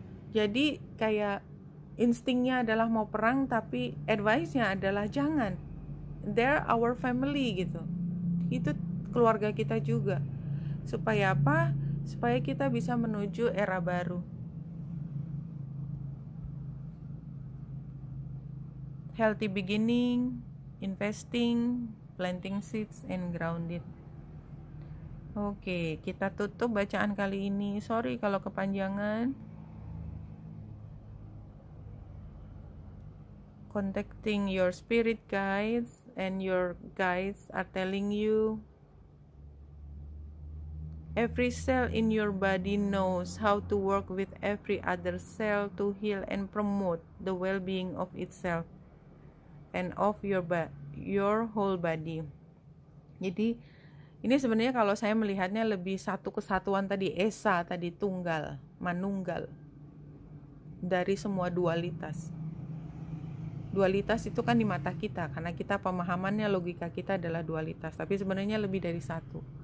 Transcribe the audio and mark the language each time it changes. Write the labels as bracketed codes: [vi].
[id] Jadi kayak instingnya adalah mau perang, tapi advice-nya adalah jangan. [en] They're our family [id] gitu. Itu keluarga kita juga. Supaya apa? Supaya kita bisa menuju era baru. [en] Healthy beginning, investing, planting seeds, and grounded. [id] Oke, kita tutup bacaan kali ini. Sorry kalau kepanjangan. [en] Contacting your spirit guides, and your guides are telling you every cell in your body knows how to work with every other cell to heal and promote the well-being of itself and of your whole body. [id] Jadi ini sebenarnya kalau saya melihatnya lebih satu kesatuan tadi, esa tadi, tunggal, manunggal dari semua dualitas. Dualitas itu kan di mata kita, karena kita pemahamannya, logika kita adalah dualitas, tapi sebenarnya lebih dari satu.